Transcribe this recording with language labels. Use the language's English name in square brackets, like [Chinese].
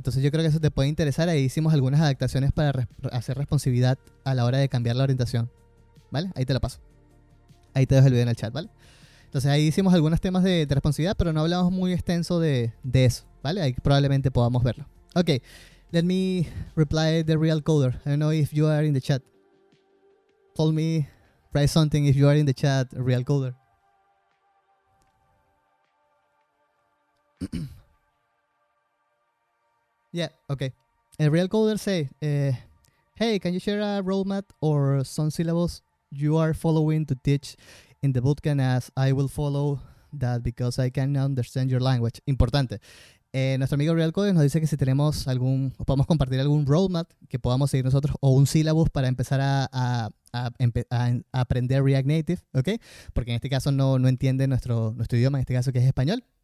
[Spanish] Entonces yo creo que eso te puede interesar. Ahí hicimos algunas adaptaciones para hacer responsividad a la hora de cambiar la orientación, ¿vale? Ahí te lo paso. Ahí te dejo el video en el chat, ¿vale? Entonces ahí hicimos algunos temas de responsividad, pero no hablamos muy extenso de eso, ¿vale? Ahí probablemente podamos verlo. [English] Ok, let me reply the Real Coder. I don't know if you are in the chat. Call me, write something if you are in the chat, Real Coder. Yeah, okay. A Real Coder say, hey, can you share a roadmap or some syllables you are following to teach in the bootcamp, as I will follow that because I can understand your language? [Spanish] Importante. Nuestro amigo Real Coder nos dice que si tenemos podemos compartir algún roadmap que podamos seguir nosotros o un syllabus para empezar a aprender React Native, ¿ok? Porque en este caso no entiende nuestro idioma, en este caso que es español.